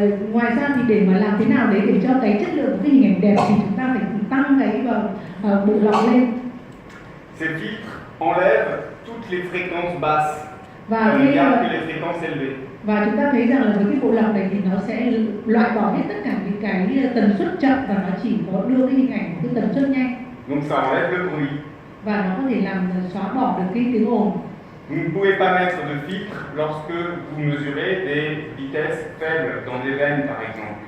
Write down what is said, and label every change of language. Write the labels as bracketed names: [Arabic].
[Vietnamese] Ngoài ra thì để mà làm thế nào đấy để cho cái chất lượng cái hình ảnh đẹp thì chúng ta phải tăng cái bộ lọc lên. [French] Ces filtres enlèvent toutes les fréquences basses. [Vietnamese] Và [French] ne gardent que les fréquences élevées. [Vietnamese] Và chúng ta thấy rằng là với cái bộ lọc này thì nó sẽ loại bỏ hết tất cả những cái tần suất chậm và nó chỉ có đưa cái hình ảnh cái tần suất nhanh. [French] Donc ça enlève le bruit. [Vietnamese] Và nó có thể làm xóa bỏ được cái tiếng ồn. [French] Vous ne pouvez pas mettre de filtre lorsque vous mesurez des vitesses faibles dans des veines par exemple.